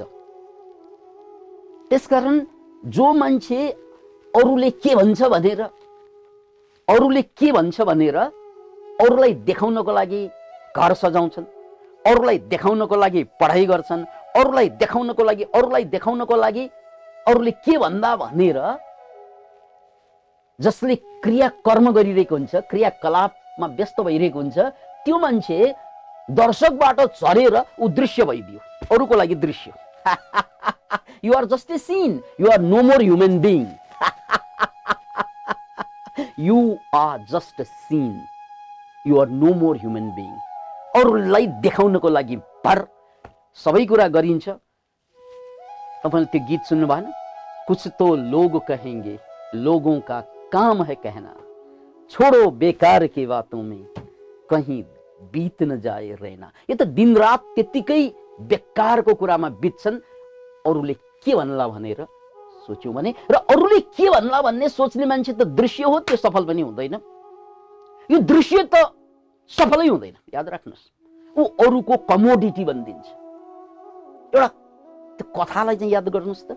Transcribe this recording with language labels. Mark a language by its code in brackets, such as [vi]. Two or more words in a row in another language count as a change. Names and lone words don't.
[ne] त्यसकारण जो मान्छे अरूले के भन्छ भनेर अरूलाई देखाउनको लागि घर सजाउँछन्, अरूलाई देखाउनको लागि पढाइ गर्छन्, अरूलाई देखाउनको लागि अरूले के भन्दा भनेर जसले क्रियाकर्म गरिरहेको हुन्छ, क्रियाकलापमा व्यस्त भइरहेको हुन्छ, त्यो मान्छे दर्शकबाट झरेर उ दृश्य भइदियो, अरूको लागि दृश्य। [en] You are just a scene, you are no more human being. You are just a scene, you are no more human being. [ne] अरूलाई देखाउनको लागि भर सबै कुरा गरिन्छ। तपाईले त्यो गीत सुन्नु भएन? [hi] कुछ तो लोग कहेंगे, लोगों का काम है कहना, छोड़ो बेकार की बातों में कहीं बीत न जाए रहना। [ne] यो त दिन रात त्यतिकै बेकारको कुरामा बित्छन्। अरूले के भन्ला भनेर सोच्यौं भने, र अरूले के भन्ला भन्ने सोच्ने मान्छे त दृश्य हो, त्यो सफल पनि हुँदैन। यो दृश्य त सफलै हुँदैन, याद राख्नुहोस्। ऊ अरूको कमोडिटी बनिदिन्छ। एउटा त्यो कथालाई चाहिँ याद गर्नुहोस् त।